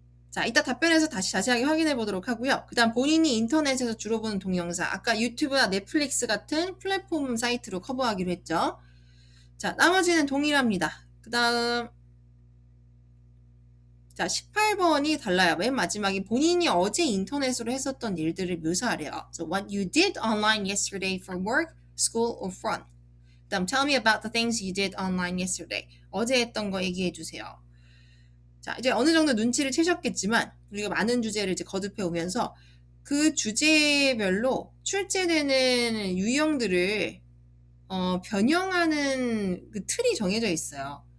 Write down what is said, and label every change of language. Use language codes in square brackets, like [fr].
[ko] 자, 이따 답변에서 다시 자세하게 확인해 보도록 하고요. 그 다음 본인이 인터넷에서 주로 보는 동영상, 아까 유튜브나 넷플릭스 같은 플랫폼 사이트로 커버하기로 했죠. 자, 나머지는 동일합니다. 그 다음 자, 18번이 달라요. 맨 마지막에 본인이 어제 인터넷으로 했었던 일들을 묘사하래요. [en] So what you did online yesterday for work, school, or fun. [ko] 그 다음 [en] tell me about the things you did online yesterday. [ko] 어제 했던 거 얘기해 주세요. 자, 이제 어느 정도 눈치를 채셨겠지만 우리가 많은 주제를 이제 거듭해 오면서 그 주제별로 출제되는 유형들을 변형하는 그 틀이 정해져 있어요.